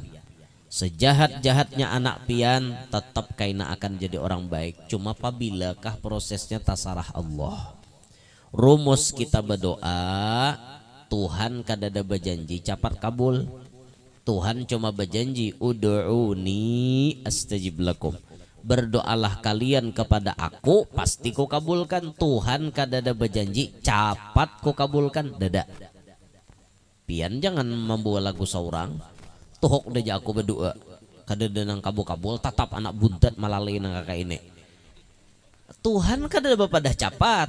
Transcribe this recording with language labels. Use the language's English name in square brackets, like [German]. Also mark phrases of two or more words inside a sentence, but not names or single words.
[Banjar] Sejahat-jahatnya anak pian, tetap kaina akan jadi orang baik. Cuma apabila prosesnya tasarah Allah. Rumus kita berdoa, Tuhan kadada berjanji capat kabul. Tuhan cuma berjanji, [Arabic] ادعوني أستجب لكم. [Banjar] Berdoalah kalian kepada aku, pasti ku kabulkan. Tuhan kadada berjanji capat ku kabulkan, dada. Pian jangan membawa lagu seorang. Tuhok deja aku berdoa, kada nang kabul-kabul, tatap anak buntet malalai nang kakak ini. Tuhan kada dah capat.